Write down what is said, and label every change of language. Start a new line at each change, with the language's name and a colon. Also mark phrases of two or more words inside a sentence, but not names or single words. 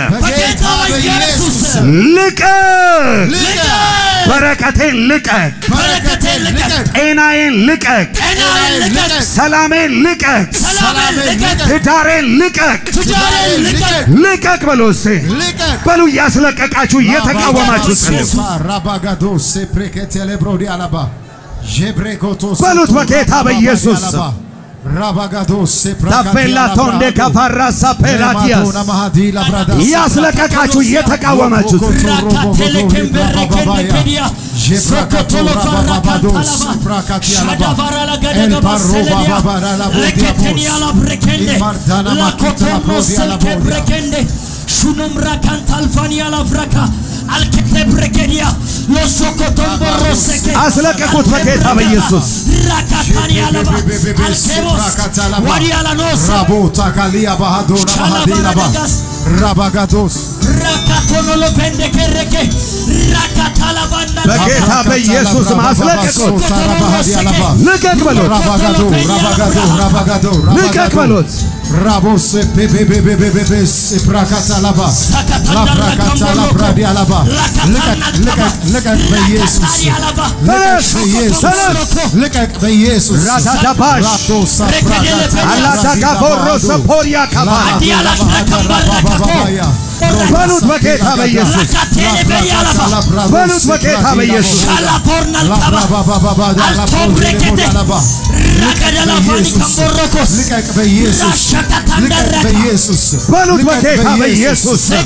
Amharic: ልቀቅ በረከቴን ልቀቅ ጤናዬን ልቀቅ ሰላሜን ልቀቅ ትዳሬን ልቀቅ ልቀቅ በሉስ በሉ ያስለቀቃችሁ የተቃወማችሁ በሉት በጌታ በኢየሱስ ታፈላ ቶንደ ካፋራሳ ፔራዲያስ ያስለቀቃችሁ የተቃወማችሁ Shunumra kantalfania la fraka alketebrekedia losokotomboroseke አስለቀቁት በጌታ በኢየሱስ rakatania la alkebos wadiala nos rabota kalia bahadona mahadila ba rabagados rakatono lo pende kereke rakatala banda በጌታ በኢየሱስ አስለቀቁት ልቀቅ በሉት rabagado ልቀቅ በሉት Rabos bebebebebebes prakatalaba la prakatala pradialaba
English: look at by Jesus look at by Jesus Radadabash Aladagaboros Poria Kabadiala
Amharic: በሉት በጌታ በኢየሱስ በሉት በጌታ በኢየሱስ በሉት በጌታ በኢየሱስ